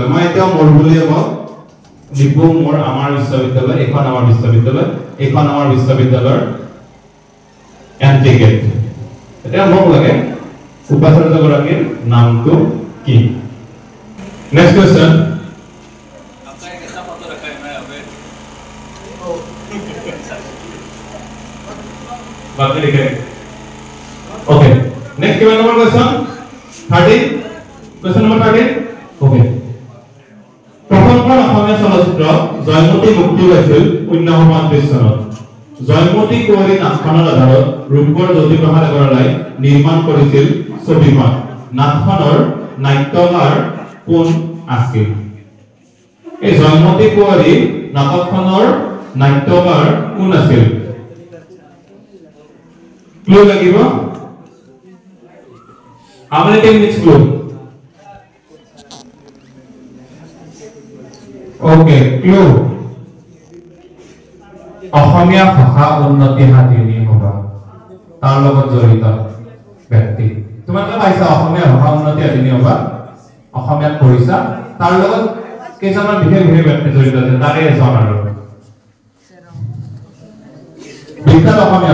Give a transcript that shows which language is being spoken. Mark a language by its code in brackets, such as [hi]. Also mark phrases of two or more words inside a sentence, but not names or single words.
[as] মই এতিয়াও মোৰ বুলিয়ে কওঁ, লিখো মোৰ আমাৰ বিশ্ববিদ্যালয়, এইখন আমাৰ বিশ্ববিদ্যালয়, এইখন আমাৰ বিশ্ববিদ্যালয়ৰ এন্ট্ৰি গেট। এতিয়া মোক লাগে উপাচাৰ্যগৰাকীৰ নামটো কি? [en] Next question. [hi] बाकी लिखे। ओके, नेक्स्ट कितना [en] number question? 13। question number 13। ओके, [as] প্ৰথমখন অসমীয়া চলচ্চিত্ৰ জয়মতী মুক্তি পাইছিল 1935 চনত। জয়মতী কুঁৱৰী নাটখনৰ আধাৰত ৰূপকৰ জ্যোতিপ্ৰসাদ আগৰৱালাই নিৰ্মাণ কৰিছিল ছবিখন। নাটখনৰ নাট্যকাৰ কোন আছিল? এই জয়মতী কুঁৱৰী নাটকখনৰ নাট্যকাৰ কোন আছিল? ক্লু লাগিব? [en] How many minutes clue? Okay, clue. [as] অসমীয়া ভাষা উন্নতি সাধিনী সভা তাৰ লগত জড়িত ব্যক্তি। তোমালোকে পাইছা অসমীয়া ভাষা উন্নতি সাধিনী সভা, অসমীয়াত পঢ়িছা, তাৰ লগত কেইজনমান বিশেষ বিশেষ ব্যক্তি জড়িত আছে, তাৰে এজন আৰু বিখ্যাত অসমীয়া।